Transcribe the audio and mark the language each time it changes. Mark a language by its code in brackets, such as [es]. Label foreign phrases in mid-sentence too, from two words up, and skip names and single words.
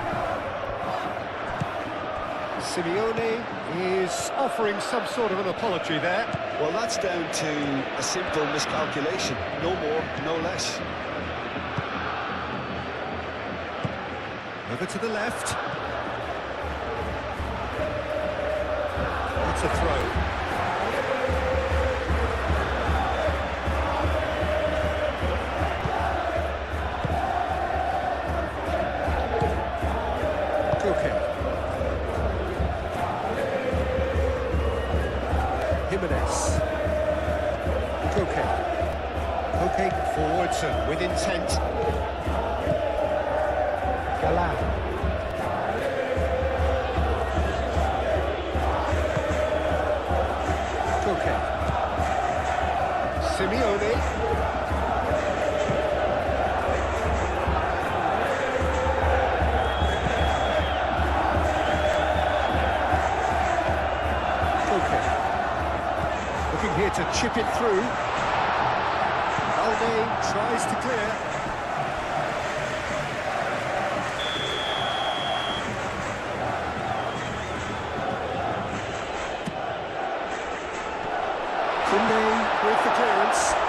[en] Simeone is offering some sort of an apology there. Well, that's down to a simple miscalculation. No more, no less. Over to the left. That's a throw. Koke. Jimenez. Koke. Koke forwards and with intent. Galan. Koke. Simeone. Koke. Looking here to chip it through. Balde tries to clear. With the clearance.